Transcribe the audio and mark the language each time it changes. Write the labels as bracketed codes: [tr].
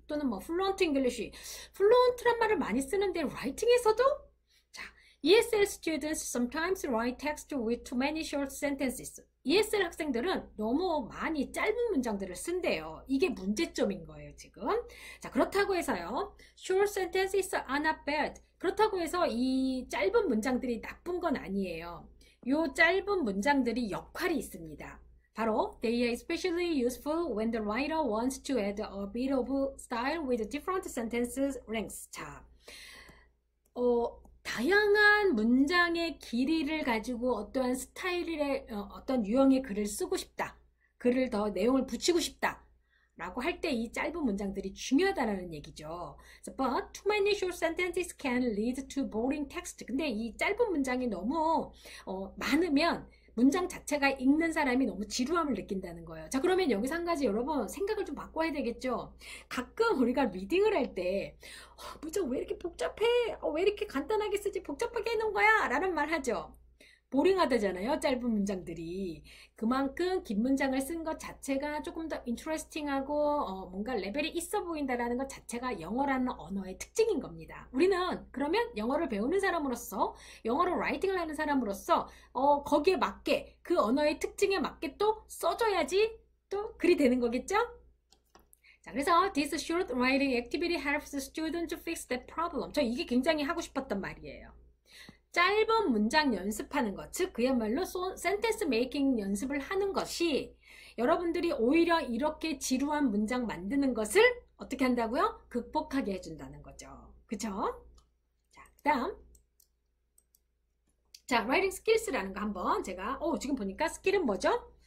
[ko] 또는 뭐 [en] fluent English. [ko] 플루언트란 말을 많이 쓰는데 라이팅에서도, 자, [en] ESL students sometimes write text with too many short sentences. [ko] ESL 학생들은 너무 많이 짧은 문장들을 쓴대요. 이게 문제점인 거예요, 지금. 자, 그렇다고 해서요. [en] Short sentences are not bad. [ko] 그렇다고 해서 이 짧은 문장들이 나쁜 건 아니에요. 요 짧은 문장들이 역할이 있습니다. 바로 [en] they are especially useful when the writer wants to add a bit of style with different sentences lengths. [ko] 자, 다양한 문장의 길이를 가지고 어떠한 스타일의 어떤 유형의 글을 쓰고 싶다. 글을 더 내용을 붙이고 싶다. 라고 할 때 이 짧은 문장들이 중요하다는 얘기죠. [en] But too many short sentences can lead to boring text. [ko] 근데 이 짧은 문장이 너무 많으면 문장 자체가 읽는 사람이 너무 지루함을 느낀다는 거예요. 자, 그러면 여기서 한 가지 여러분 생각을 좀 바꿔야 되겠죠. 가끔 우리가 리딩을 할 때 문장 왜 이렇게 복잡해? 왜 이렇게 간단하게 쓰지? 복잡하게 해놓은 거야? 라는 말 하죠. 보링하다잖아요. 짧은 문장들이. 그만큼 긴 문장을 쓴 것 자체가 조금 더 인트레스팅하고 뭔가 레벨이 있어 보인다라는 것 자체가 영어라는 언어의 특징인 겁니다. 우리는 그러면 영어를 배우는 사람으로서 영어로 라이팅을 하는 사람으로서 거기에 맞게 그 언어의 특징에 맞게 또 써줘야지 또 글이 되는 거겠죠? 자, 그래서 [en] this short writing activity helps the student to fix that problem. [ko] 저 이게 굉장히 하고 싶었던 말이에요. 짧은 문장 연습하는 것, 즉 그야말로 센텐스 메이킹 연습을 하는 것이 여러분들이 오히려 이렇게 지루한 문장 만드는 것을 어떻게 한다고요? 극복하게 해준다는 거죠. 그쵸? 자, 그 다음 자, [en] writing skills [ko] 라는 거 한번 제가 지금 보니까 스킬은 뭐죠?